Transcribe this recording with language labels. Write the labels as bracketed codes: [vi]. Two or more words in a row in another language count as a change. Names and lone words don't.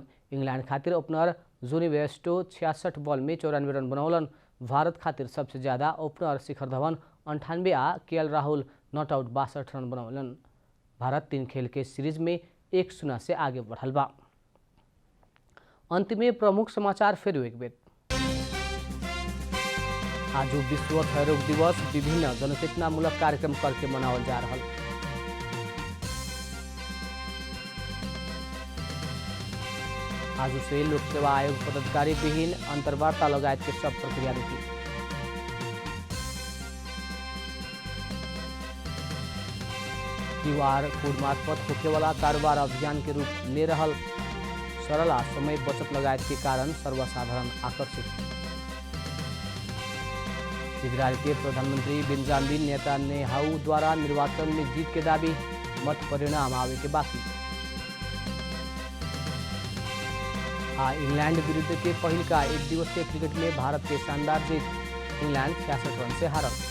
[bho] इंग्लैंड खातिर ओपनर जोनी बेयरस्टो 66 बॉल में 94 रन बनौलन। भारत खातिर सबसे ज्यादा ओपनर शिखर धवन 98 आ केएल राहुल [en] not out [bho] 62 रन बनौलन। भारत 3 खेल के सीरीज में 1-0 से आगे बढ़ल बा। अंत में प्रमुख समाचार फिर एक बेर। आज विश्व क्षयरोग दिवस विभिन्न जनचेतनामूलक कार्यक्रम करके मनावल जा रहा। आज से लोक सेवा आयोग पदाधिकारी विहीन अंतर्वार्ता लगायत के सब प्रक्रिया रुकी। क्यूआर कोड मार्फत होखेवाला कारोबार अभियान के रूप ले रहल सरल आ समय बचत लगायत के कारण सर्वसाधारण आकर्षित। इजरायल के प्रधानमंत्री बेंजामिन नेतान्याहू द्वारा निर्वाचन में जीत के दावी, मत परिणाम आवे के बाकी। इंग्लैंड विरुद्ध के पहिलका एक दिवसीय क्रिकेट में भारत के शानदार जीत, इंग्लैंड 66 रन से हारल।